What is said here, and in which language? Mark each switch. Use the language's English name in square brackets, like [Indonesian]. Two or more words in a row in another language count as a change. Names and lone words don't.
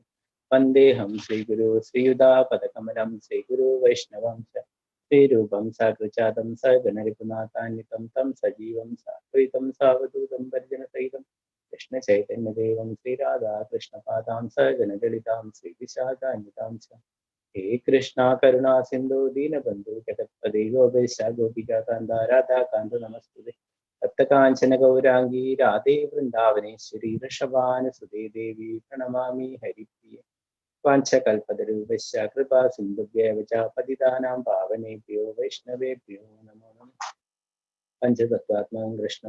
[Sanskrit] വന്ദേഹം ശ്രീഗുരു ശ്രീയുതാപദകമലം ശ്രീഗുരു വൈഷ്ണവം ച ശ്രീരൂപം സാഗ്രജാതം സഗണരഘുനാഥാന്വിതം തം സജീവം സാദ്വൈതം സാവധൂതം പരിജനസഹിതം കൃഷ്ണചൈതന്യദേവം ശ്രീരാധാകൃഷ്ണപാദാം സഗണലളിതാം ശ്രീവിശാഖാന്വിതാം ച हे कृष्णा करुणा सिंधु दीनबंधु जगत्पते गोपेश गोपिका कांत राधा कांत नमस्ते तप्त कांचन गौरांगी राधे वृंदावनेश्वरी वृषभानुसुते देवी प्रणमामि हरिप्रिये वाञ्छकल्पतरुभ्यश्च कृपा सिन्धुभ्येव च पतितानां पावनेभ्यो वैष्णवेभ्यो नमो नमः पञ्चतत्त्वात्मकं कृष्णं